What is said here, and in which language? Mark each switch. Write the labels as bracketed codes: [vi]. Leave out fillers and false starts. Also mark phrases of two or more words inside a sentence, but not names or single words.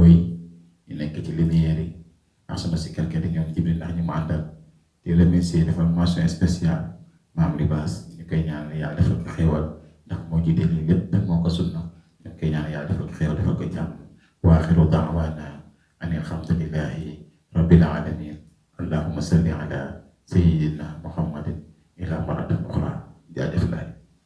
[wo] yi ñu nekk ci lumière yi ak sama si karkat yi ñoom Jibril ndax ñu ma àndal te remercier defal [fr] mention spéciale [wo] Mame Libasse ñu koy ñaan yàlla defal ko xéewal ndax moo jiite lii lépp nag moo ko sunna ñu koy ñaan yàlla defal ko xéewal defal ko jàmm [ar] وآخر دعوانا أن الحمد لله رب العالمين اللهم صل على سيدنا محمد إلى مرة أخرى [wo] jaajëf laay